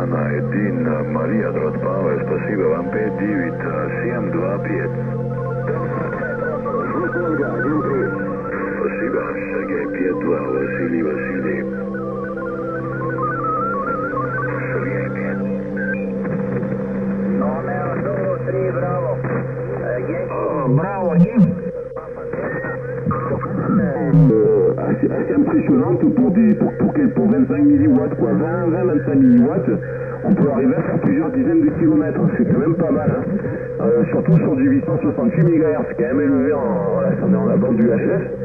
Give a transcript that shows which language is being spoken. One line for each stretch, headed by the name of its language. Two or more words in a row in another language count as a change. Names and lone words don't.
Russian: 1 Мария Дротбава, спасибо вам 59725. Спасибо, Сергей 52, Василий Василий. Сергей 5. Номер 3, браво.
French: Bravo, Guy. Assez impressionnante pour 25 milliwatts, quoi. 20-25 milliwatts, on peut arriver à faire plusieurs dizaines de kilomètres. C'est quand même pas mal, hein. Surtout sur du 868 MHz, c'est quand même élevé voilà, ça met en la bande du HS.